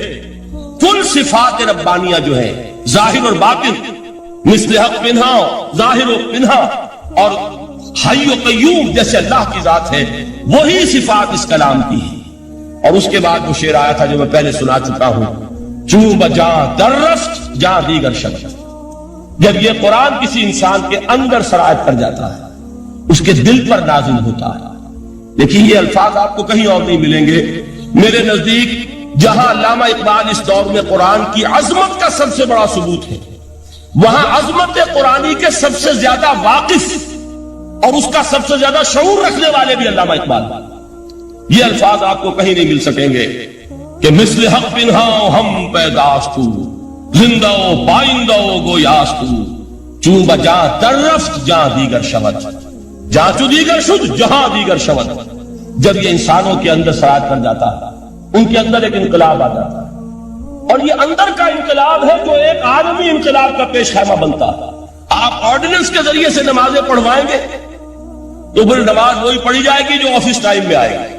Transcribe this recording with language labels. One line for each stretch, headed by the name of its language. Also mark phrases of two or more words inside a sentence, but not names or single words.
Urdu: کل صفات ربانیہ جو ہے ظاہر اور باطن،
Persian: مثل حق پنہا، ظاہر و پنہا،
Urdu: اور حی و قیوم جیسے اللہ کی ذات ہے، وہی صفات اس کلام کی ہے۔ اور اس کے بعد وہ شعر آیا تھا جو میں پہلے سنا چکا ہوں،
Persian: چوں بجاں در رفت جاں دیگر شب،
Urdu: جب یہ قرآن کسی انسان کے اندر سرایت کر جاتا ہے، اس کے دل پر نازل ہوتا ہے۔ لیکن یہ الفاظ آپ کو کہیں اور نہیں ملیں گے۔ میرے نزدیک جہاں علامہ اقبال اس دور میں قرآن کی عظمت کا سب سے بڑا ثبوت ہے، وہاں عظمت قرآنی کے سب سے زیادہ واقف اور اس کا سب سے زیادہ شعور رکھنے والے بھی علامہ اقبال۔ یہ الفاظ آپ کو کہیں نہیں مل سکیں گے کہ
Persian: مثل حق پنہا ہم پیداستو، زندہ و بائندہ و گویاست چون بجا در رفت جہاں دیگر شود جہاں چو دیگر شد جہاں دیگر شود.
Urdu: جب یہ انسانوں کے اندر سرایت کر جاتا ہے ان کے اندر ایک انقلاب آ جاتا ہے اور یہ اندر کا انقلاب ہے جو ایک عالمی انقلاب کا پیش خیمہ بنتا ہے. آپ آرڈیننس کے ذریعے سے نمازیں پڑھوائیں گے تو پھر نماز وہی پڑھی جائے گی جو
English: office time
Urdu: میں آئے گی.